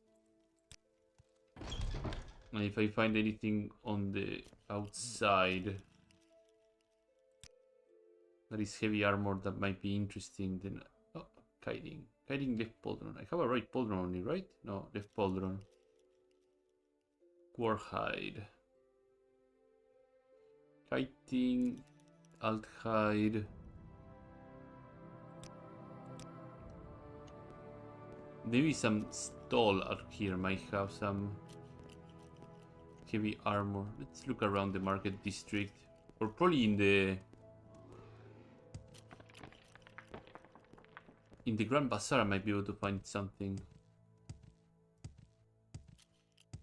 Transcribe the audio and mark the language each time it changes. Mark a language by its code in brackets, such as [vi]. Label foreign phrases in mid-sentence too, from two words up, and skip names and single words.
[en] And if I find anything on the outside that is heavy armor that might be interesting, then oh, kiting. Kiting left pauldron. I have a right pauldron only, right? No, left pauldron. Warhide. Kiting. Althide. Maybe some stall out here might have some heavy armor. Let's look around the market district. Or probably in the Grand Bazaar I might be able to find something.